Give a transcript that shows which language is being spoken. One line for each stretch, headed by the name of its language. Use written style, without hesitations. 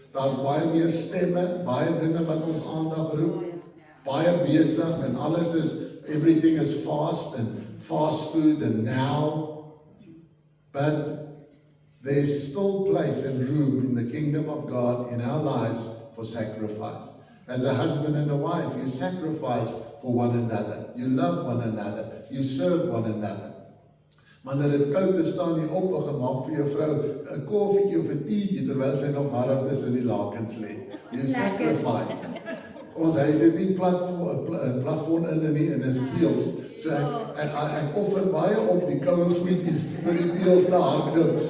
Afrikaans: Daar's baie meer stemme, baie dinge wat ons aandag roep. Baie besig en alles is,
English: everything is fast and fast food and now. But there's still place and room in the kingdom of God in our lives for sacrifice. As a husband and a wife, you sacrifice for one another. You love one another. You serve one another.
Afrikaans: Wanneer dit koud is, staan jy op en gemaak vir jou vrou 'n koffietjie of 'n teetjie terwyl sy nog warm is in die lakens lê.
English: You sacrifice.
Afrikaans: Ons huis het nie plafon in nie en is teëls. So ek offer baie op die koue voetjies vir die teëls te hardloop.